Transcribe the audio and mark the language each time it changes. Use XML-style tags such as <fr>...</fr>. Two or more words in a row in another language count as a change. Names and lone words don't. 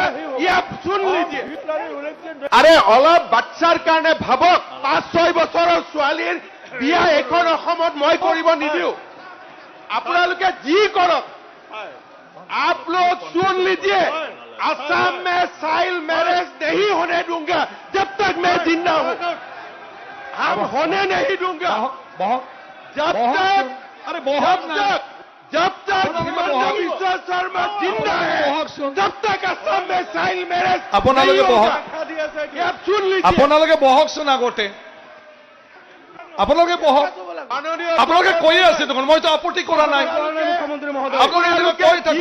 <hi>ये आप सुन लीजिए।</hi> <as>अरे অলপ বাচ্চাৰ কাৰণে ভাবক, 5-6 বছৰৰ ছোৱালীৰ বিয়া এখন অসমত মই কৰিব নিদিও। আপোনালোকে যি কৰক,</as> <hi>आप लोग सुन लीजिए, असम में</hi> <en>child marriage</en> <hi>नहीं होने दूंगा जब तक मैं जिंदा हूं। हम होने नहीं दूंगा जब तक हिमंत बिश्व शर्मा जिंदा है, तब तक असम में</hi> <en>child marriage</en> <as>আপোনালোকে বহক।</as> <hi>ये आप सुन लीजिए।</hi> <as>আপোনালোকে বহকচোন আগতে। আপোনালোকে বহক। আপোনালোকে কৈয়ে আছে দেখোন, মইতো আপত্তি কৰা নাই। আপোনালোকে কৈ থাকক।</as>